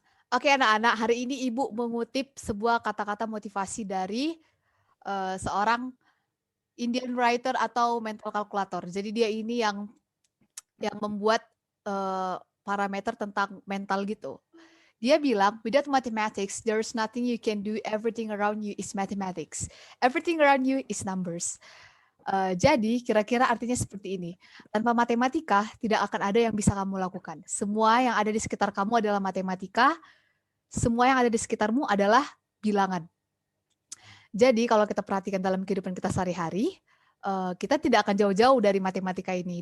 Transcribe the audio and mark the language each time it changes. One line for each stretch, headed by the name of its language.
Indonesian: Oke, anak-anak, hari ini Ibu mengutip sebuah kata-kata motivasi dari seorang Indian writer atau mental calculator. Jadi dia ini yang membuat parameter tentang mental gitu. Dia bilang,
English: without mathematics, there's nothing you can do. Everything around you is mathematics. Everything around you is numbers.
Indonesian: Jadi kira-kira artinya seperti ini. Tanpa matematika, tidak akan ada yang bisa kamu lakukan. Semua yang ada di sekitar kamu adalah matematika. Semua yang ada di sekitarmu adalah bilangan. Jadi kalau kita perhatikan dalam kehidupan kita sehari-hari, kita tidak akan jauh-jauh dari matematika ini.